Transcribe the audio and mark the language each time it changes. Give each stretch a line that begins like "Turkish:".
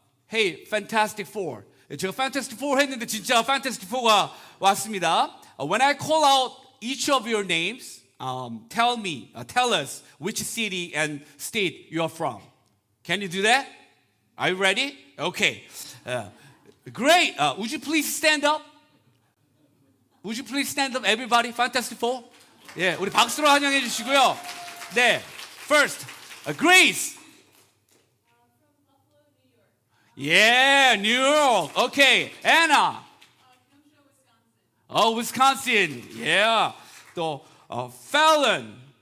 Korean: Hey, Fantastic Four. 제가 Fantastic Four 했는데 진짜 Fantastic Four가 왔습니다.
English: When I call out each of your names, tell us which city and state you are from. Can you do that? Are you ready? Okay. Great. Would you please stand up? Would you please stand up, everybody? Fantastic Four.
Korean: 예, 우리 박수로 환영해 주시고요.
English: 네, first, Grace. Yeah, New York. Okay, Anna. Oh, Wisconsin. Yeah.
Korean: 또 Fallon.